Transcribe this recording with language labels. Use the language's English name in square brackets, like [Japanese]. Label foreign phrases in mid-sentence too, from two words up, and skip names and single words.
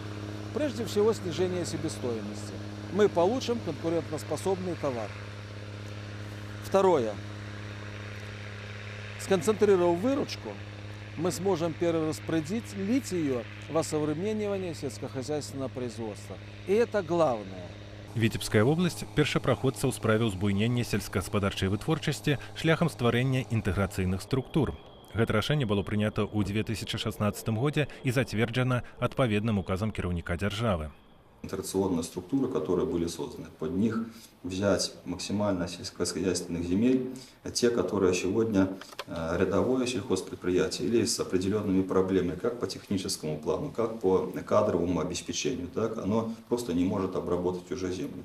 [Russian] Прежде всего снижение себестоимости. Мы получим конкурентоспособный товар. Второе. Сконцентрировав выручку, мы сможем перераспределить ее в осовременивание сельскохозяйственного производства. И это главное. [Belarusian] Віцебская вобласць першапраходца ў справе ўзбуйнення сельскагаспадарчай вытворчасці шляхам стварэння інтэграцыйных структур. Гэта рашэнне было прынята ў 2016 годзе і зацверджана адпаведным указам кіраўніка дзяржавы. [Russian] Интеграционные структуры, которые были созданы, под них взять максимально сельскохозяйственных земель, те, которые сегодня рядовое сельхозпредприятие или с определенными проблемами, как по техническому плану, как по кадровому обеспечению, так, оно просто не может обработать уже землю.